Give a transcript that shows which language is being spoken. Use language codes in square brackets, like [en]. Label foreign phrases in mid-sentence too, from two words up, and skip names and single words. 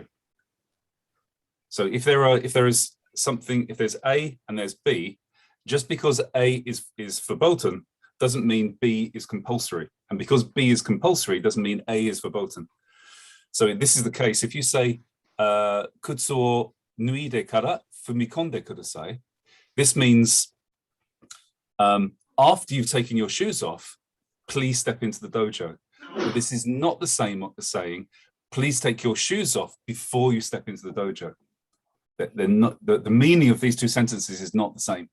[en] So if there's A and there's B, just because A is verboten doesn't mean B is compulsory. And because B is compulsory doesn't mean A is verboten. So this is the case. If you say [ja] 靴を脱いでから踏み込んでください, [en] this means after you've taken your shoes off, please step into the dojo. But this is not the same as saying, please take your shoes off before you step into the dojo. They're not, the meaning of these two sentences is not the same.